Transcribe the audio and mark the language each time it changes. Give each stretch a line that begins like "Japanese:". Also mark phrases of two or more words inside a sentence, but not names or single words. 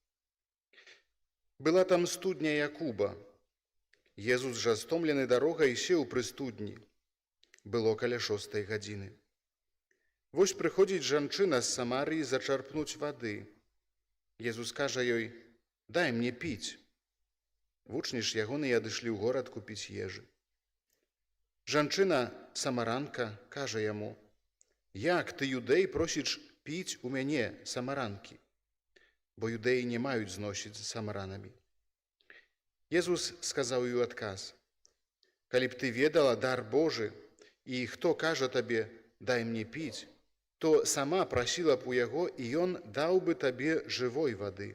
Ukrainian: Була там студня Якуба. Єзус же, стомлений дорогою, сів при студні. Було каля 6 години. Вось приходить жанчина з Самарії зачерпнуть води. Єзус каже їй: «Дай мені піть».
Belarusian: Вучні ж ягони адышлі ў горад купіць ежы. Жанчына, самаранка, каже яму: «Як ты, юдей, просіш піць у мяне, самаранкі?» Бо юдеі не маюць зносіць з самаранамі. Езус сказаў ёй адказ: «Калі б ты ведала дар Божы, і хто кажа табе: дай мне піць, то сама прасіла б у яго, і ён даў бы табе жывой вады».